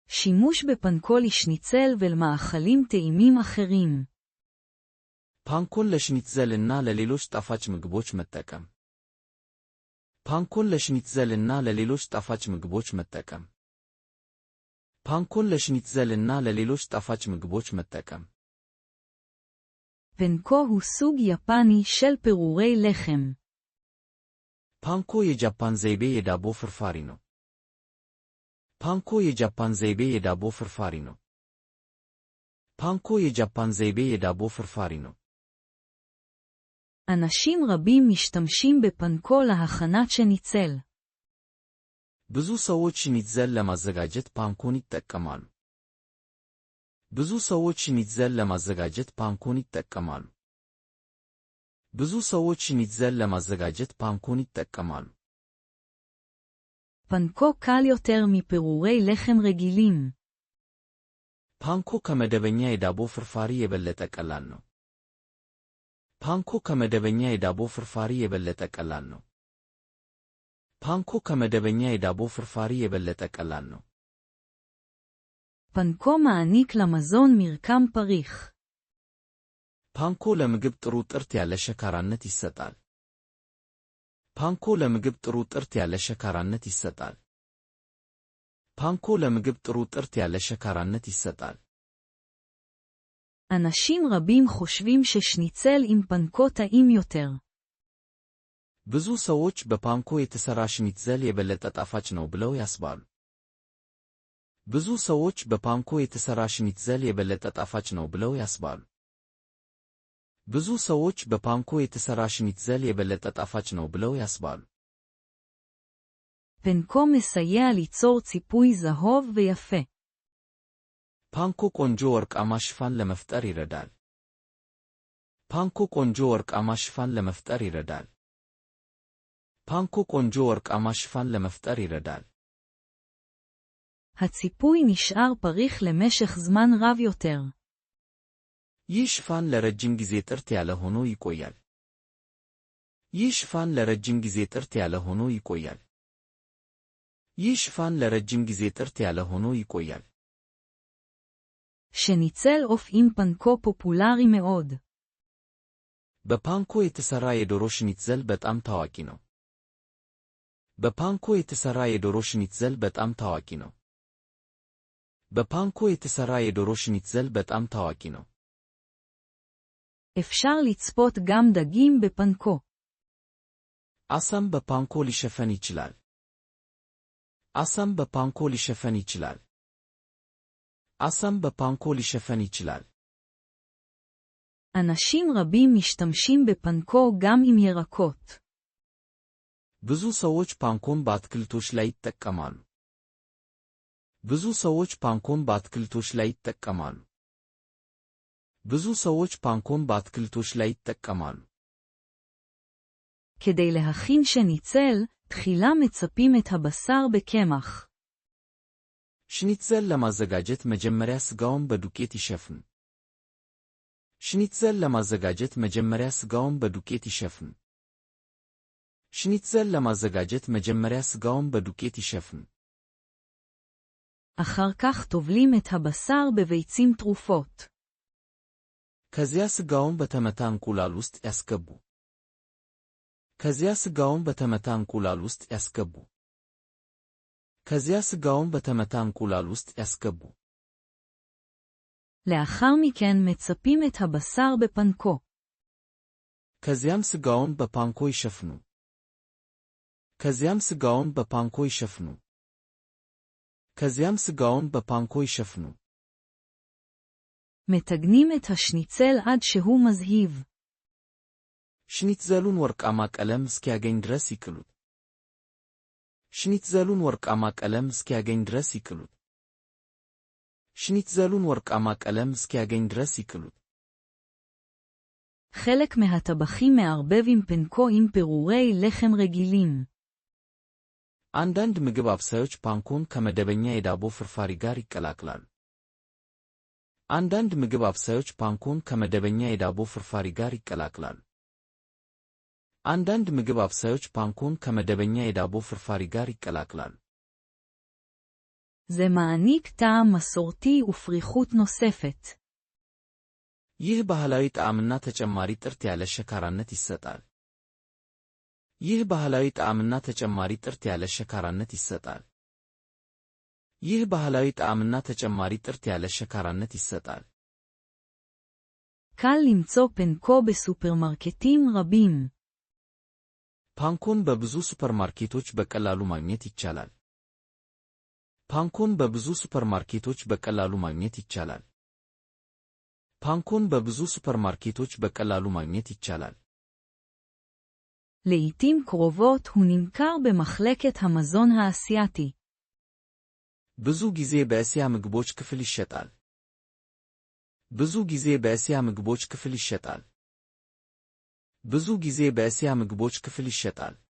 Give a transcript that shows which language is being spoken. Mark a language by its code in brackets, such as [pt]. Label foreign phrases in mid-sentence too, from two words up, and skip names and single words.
[he] שימוש בפנקו לשניצל ולמאכלים טעימים אחרים. [am] ፓንኮን ለሽኒትዘልና ለሌሎች ጣፋጭ ምግቦች መጠቀም። ፓንኮን ለሽኒትዘልና ለሌሎች ጣፋጭ ምግቦች መጠቀም። ፓንኮን ለሽኒትዘልና ለሌሎች ጣፋጭ ምግቦች መጠቀም። [he] פנקו הוא סוג יפני של פירורי לחם. [am] ፓንኮ የጃፓን ዘይቤ የዳቦ ፍርፋሪ ነው። ፓንኮ የጃፓን ዘይቤ የዳቦ ፍርፋሪ ነው። ፓንኮ የጃፓን ዘይቤ የዳቦ ፍርፋሪ ነው። [he] אנשים רבים משתמשים בפנקו להכנת שניצל. [am] ብዙ ሰዎች ሽኒትዘል ለማዘጋጀት ፓንኮን ይጠቀማሉ። ብዙ ሰዎች ሽኒትዘል ለማዘጋጀት ፓንኮን ይጠቀማሉ። ብዙ ሰዎች ሽኒትዘል ለማዘጋጀት ፓንኮን ይጠቀማሉ። [he] פנקו קל יותר מפירורי לחם רגילים. [am] ፓንኮ ከመደበኛ የዳቦ ፍርፋሪ የበለጠ ቀላል ነው። ፓንኮ ከመደበኛ የዳቦ ፍርፋሪ የበለጠ ቀላል ነው። ፓንኮ ከመደበኛ የዳቦ ፍርፋሪ የበለጠ ቀላል ነው። [he] פנקו מעניק למזון מרקם פריך. [am] ፓንኮ ለምግብ ጥሩ ጥርት ያለ ሸካራነት ይሰጣል። ፓንኮ ለምግብ ጥሩ ጥርት ያለ ሸካራነት ይሰጣል። ፓንኮ ለምግብ ጥሩ ጥርት ያለ ሸካራነት ይሰጣል። [he] אנשים רבים חושבים ששניצל עם פנקו טעים יותר. [am] ብዙ ሰዎች በፓንኮ የተሰራ ሽኒትዘል የበለጠ ጣፋጭ ነው ብለው ያስባሉ። ብዙ ሰዎች በፓንኮ የተሰራ ሽኒትዘል የበለጠ ጣፋጭ ነው ብለው ያስባሉ። ብዙ ሰዎች በፓንኮ የተሰራ ሽኒትዘል የበለጠ ጣፋጭ ነው ብለው ያስባሉ። [he] פנקו מסייע ליצור ציפוי זהוב ויפה. [am] ፓንኮ ቆንጆ ወርቃማ ሽፋን ለመፍጠር ይረዳል። ፓንኮ ቆንጆ ወርቃማ ሽፋን ለመፍጠር ይረዳል። ፓንኮ ቆንጆ ወርቃማ ሽፋን ለመፍጠር ይረዳል። [he] הציפוי נשאר פריך למשך זמן רב יותר. [am] ይህ ሽፋን ለረጅም ጊዜ ጥርት ያለ ሆኖ ይቆያል። ይህ ሽፋን ለረጅም ጊዜ ጥርት ያለ ሆኖ ይቆያል። ይህ ሽፋን ለረጅም ጊዜ ጥርት ያለ ሆኖ ይቆያል። [he] שניצל עוף עם פנקו פופולרי מאוד. [am] በፓንኮ የተሰራ የዶሮ ሽኒትዘል በጣም ታዋቂ ነው። በፓንኮ የተሰራ የዶሮ ሽኒትዘል በጣም ታዋቂ ነው። በፓንኮ የተሰራ የዶሮ ሽኒትዘል በጣም ታዋቂ ነው። [he] אפשר לצפות גם דגים בפנקו. [am] አሳም በፓንኮ ሊሸፈን ይችላል። አሳም በፓንኮ ሊሸፈን ይችላል። አሳም በፓንኮ ሊሸፈን ይችላል። [he] אנשים רבים משתמשים בפנקו גם עם ירקות. [am] ብዙ ሰዎች ፓንኮን በአትክልቶች ላይ ይጠቀማሉ። ብዙ ሰዎች ፓንኮን በአትክልቶች ላይ ይጠቀማሉ። ብዙ ሰዎች ፓንኮን በአትክልቶች ላይ ይጠቀማሉ። [he] כדי להכין שניצל, תחילה מצפים את הבשר בקמח. [am] ሽኒትዘል ለማዘጋጀት መጀመሪያ ስጋውን በዱቄት ይሸፍኑ። ሽኒትዘል ለማዘጋጀት መጀመሪያ ስጋውን በዱቄት ይሸፍኑ። ሽኒትዘል ለማዘጋጀት መጀመሪያ ስጋውን በዱቄት ይሸፍኑ። [he] אחר כך טובלים את הבשר בביצים טרופות. [am] ከዚያ ስጋውን በተመታ እንቁላል ውስጥ ያስገቡ። ከዚያ ስጋውን በተመታ እንቁላል ውስጥ ያስገቡ። ከዚያ ስጋውን በተመታ እንቁላል ውስጥ ያስገቡ። [he] לאחר מכן מצפים את הבשר בפנקו. [am] ከዚያም ስጋውን በፓንኮ ይሸፍኑ። ከዚያም ስጋውን በፓንኮ ይሸፍኑ። ከዚያም ስጋውን በፓንኮ ይሸፍኑ። [he] מטגנים את השניצל עד שהוא מזהיב. [am] ሽኒትዘሉን ወርቃማ ቀለም እስኪያገኝ ድረስ ይቅሉት። ሽኒትዘሉን ወርቃማ ቀለም እስኪያገኝ ድረስ ይቅሉት። ሽኒትዘሉን ወርቃማ ቀለም እስኪያገኝ ድረስ ይቅሉት። [he] חלק מהטבחים מערבב עם פנקו עם פירורי לחם רגילים. [am] አንዳንድ ምግብ አብሳዮች ፓንኮን ከመደበኛ የዳቦ ፍርፋሪ ጋር ይቀላቅላሉ። አንዳንድ ምግብ አብሳዮች ፓንኮን ከመደበኛ የዳቦ ፍርፋሪ ጋር ይቀላቅላሉ። አንዳንድ ምግብ አብሳዮች ፓንኮን ከመደበኛ የዳቦ ፍርፋሪ ጋር ይቀላቅላሉ። [he] זה מעניק טעם מסורתי ופריחות נוספת. [am] ይህ ባህላዊ ጣዕምና ተጨማሪ ጥርት ያለ ሸካራነት ይሰጣል። ይህ ባህላዊ ጣዕምና ተጨማሪ ጥርት ያለ ሸካራነት ይሰጣል። ይህ ባህላዊ ጣዕምና ተጨማሪ ጥርት ያለ ሸካራነት ይሰጣል። [he] קל למצוא פנקו בסופרמרקטים רבים. [am] ፓንኮን በብዙ ሱፐርማርኬቶች በቀላሉ ማግኘት ይቻላል። ፓንኮን በብዙ ሱፐርማርኬቶች በቀላሉ ማግኘት ይቻላል። ፓንኮን በብዙ ሱፐርማርኬቶች በቀላሉ ማግኘት ይቻላል። [he] לעתים קרובות הוא נמכר במחלקת המזון האסייתי. [am] ብዙ ጊዜ በእስያ ምግቦች ክፍል ይሸጣል። ብዙ ጊዜ በእስያ ምግቦች ክፍል ይሸጣል። ብዙ ጊዜ በእስያ ምግቦች ክፍል ይሸጣል።